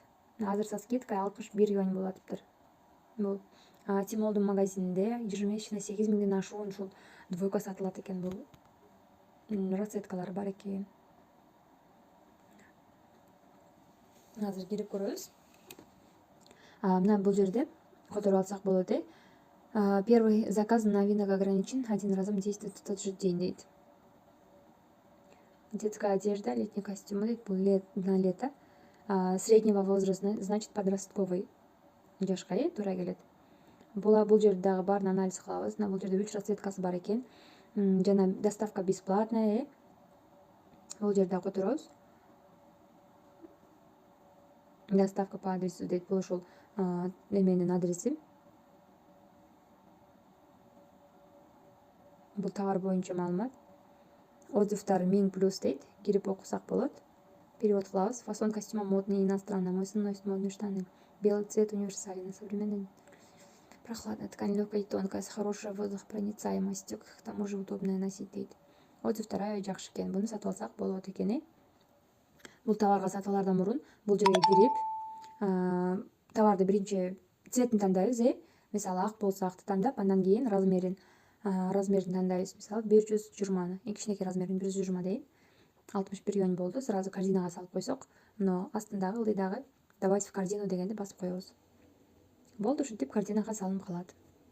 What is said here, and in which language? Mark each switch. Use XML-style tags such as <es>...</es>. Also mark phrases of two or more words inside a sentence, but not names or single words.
<ky>Азыр</ky> <ru>со скидкой</ru> <ky>61 юань болуптур. Бул Тимолдун магазининде ежемесячно 8000ден ашуун ушул двойка сатылат экен. Бул расцветкалары бар экен. Азыр кирип көрөбүз. Мына бул жерде которуп алсак болот.</ky> <ru>Первый заказ на винок ограничен, один разом действует в тот же день дейт. Детская одежда, летний костюм</ru> <ky>дейт, бул</ky> <ru>на лето. Среднего возраста, значит подростковый</ru> <ky>жашка туура келет. Бул жерде дагы баарын анализ кылабыз. Бул жерде 3 расцветкасы бар экен.</ky> <ru>Жана доставка бесплатная.</ru> <ky>Бул жерде которобуз.</ky> <ru>Доставка по адресу дейт.</ru> <ky>Бул ошол эменин адреси. Бул товар боюнча маалымат. Отзывдар 1000 плюс дейт. Кирип окусак болот. Перевод кылабыз.</ky> <ru>Фасон костюма модный, иностранный. Мой сын носит модные штаны. Белый цвет универсальный, современный. Прохладная ткань, легкая и тонкая, с хорошей водопроницаемостью, к тому же удобная носить дейт.</ru> <ky>Отзывдар жакшы экен. Буну сатып алсак болот экен. Бул товарга сатуулардан мурун бул жерге кирип, товарды биринчи цветин тандайбыз. Мисалы ак болсо акты тандап, андан кийин размерин тандайбыз. Мисалы 120, эң кичинекей размерин 120 дейин. 61 юань болду. Сразу корзинага салып койсок, мына астындагы ылдыйдагы</ky> <ru>добавить в корзину</ru> <ky>дегенди басып коебуз. Болду, ушинтип корзинага салынып калат.</ky>